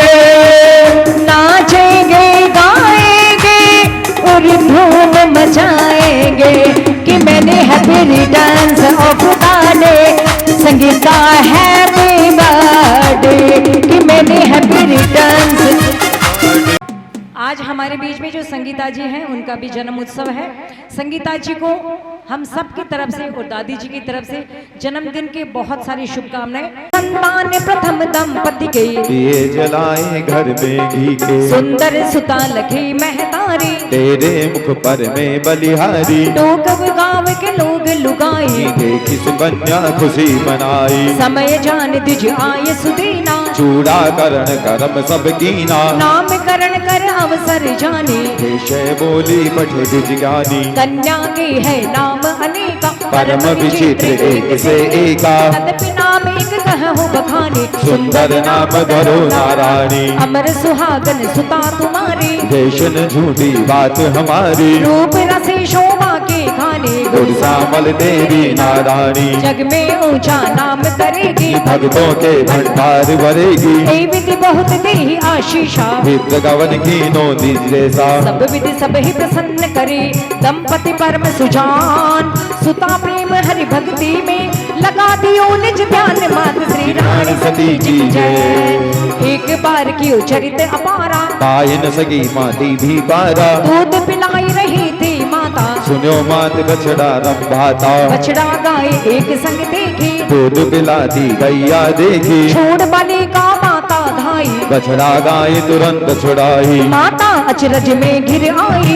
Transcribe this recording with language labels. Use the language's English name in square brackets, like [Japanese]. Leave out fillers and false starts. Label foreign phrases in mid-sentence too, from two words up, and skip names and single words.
[Hindi] नाचेंगे गाएंगे और धूम मचाएंगे कि मैंने [English] happy returns of the day, [Hindi] संगीत का [English] happy birthday [Hindi] कि मैंने [English] happy returns. [Hindi] आज हमारे बीच में जो संगीता जी हैं उनका भी जन्म उत्सव है। संगीता जी को हम सब की तरफ से और दादी जी की तरफ से जन्मदिन के बहुत सारी शुभकामनाएं। संतान प्रथम दंपति के दिए जलाए घर में घी के, सुंदर सुता लखी महतारी, तेरे मुख पर में बलिहारी, लोग गाँव के लोग लुगाई, देखी सुकन्या खुशी मनाई, समय जान दिज आय सुदीना, चूड़ा करण करम सब कीना, नामकरण कर अवसर जाने, विषय बोली पठे द्विज ज्ञानी, कन्या के है नाम अनेका, परम विचित्र एक से एका, तदपि नाम एक कहूँ बखाने, सुंदर नाम धरो नारायणी, अमर सुहागन सुता तुम्हारी, देशन झूठी बात हमारी, रूप रसे शोभा के खाने, गुर श्यामल देवी नारायणी, जग में ऊंचा नाम करेगी, भक्तों के भंडार भरेगी, हे विधि बहुत दे आशीषा, विद्य गवन की नो जैसा, सब विधि सब ही प्रसन्न करे, दंपति परम सुजान, सुता प्रेम हरि भक्ति में लगा दियो निज ध्यान, मात श्री रानी सती जी जय। एक बार की चरित अपारा, पाए न सकी माती भी पारा, दूध पिलाई रही थी माता, सुनो मात बछड़ा रंभाता, बछड़ा गाय एक संग देखी, दूध पिलाती गैया देखी, छोड़ बालिका माता धाई, बछड़ा गाय तुरंत छुड़ाई, माता अचरज में घिर आई,